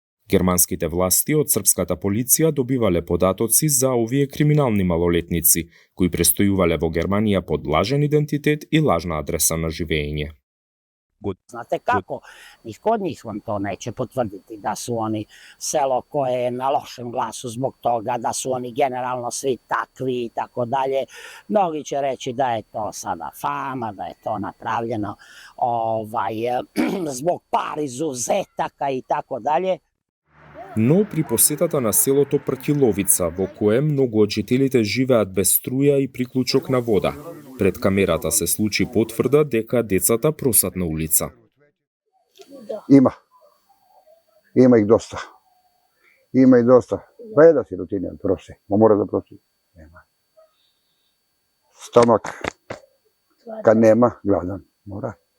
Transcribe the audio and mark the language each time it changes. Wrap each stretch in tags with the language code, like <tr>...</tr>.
<mk>Германските власти од српската полиција добивале податоци за овие криминални малолетници, кои престојувале во Германија под лажен идентитет и лажна адреса на живење.</mk> <sr>Znate kako? Niko od njih vam to neće potvrditi da su oni selo koje je na lošem glasu zbog toga, da su oni generalno svi takvi i tako dalje. Mnogi će reći da je to sada fama, da je to napravljeno zbog par izuzetaka i tako dalje.</sr> <mk>Но при посетата на селото Пртиловица, во кое многу од жителите живеат без струја и приклучок на вода, пред камерата се случи потврда дека децата просат на улица.</mk> <sr>Има их доста. Има и доста. Па е да си рутина проси. Мора да проси. Нема. Стомак. Kad nema, gladan. Mora.</sr>